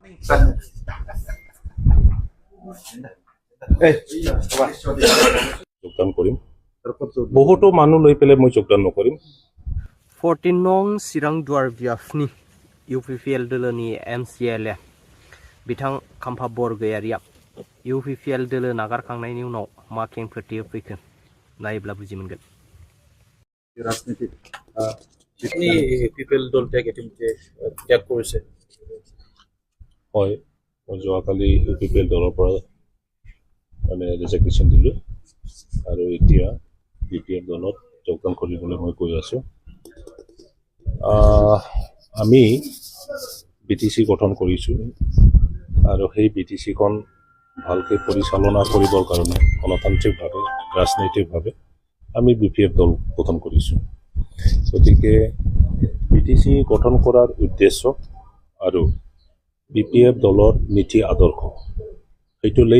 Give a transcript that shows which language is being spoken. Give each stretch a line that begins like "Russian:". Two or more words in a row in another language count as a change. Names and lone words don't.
Assamese: যোগদান কৰিম বহুতো মানুহ লৈ পেলাই মই যোগদান নকৰিম
Bodo: 14 নং চিৰাং দুৱাৰ বিয়াফনি UPPL দলनि MCLA बिथां खाम्फा बरगयारिया UPPL दोलो नागारखांनायनि उनाव मा खेंफोरथि फैखो नायोब्ला बुजि मोनगोन
Assamese: राजनीतिक UPPL দল ত্যাগ কৰিছে হয় মই যোৱাকালি UPPL দলৰ পৰা মানে ৰিজাৰ্ভেশ্যন দিলোঁ আৰু এতিয়া BPF দলত যোগদান কৰিবলৈ মই কৈ আছোঁ আমি BTC গঠন কৰিছোঁ আৰু সেই BTCখন ভালকৈ পৰিচালনা কৰিবৰ কাৰণে গণতান্ত্ৰিকভাৱে ৰাজনৈতিকভাৱে আমি BPF দল গঠন কৰিছোঁ গতিকে BTC গঠন কৰাৰ উদ্দেশ্য আৰু BPF দলৰ নীতি আদৰ্শ সেইটো লৈ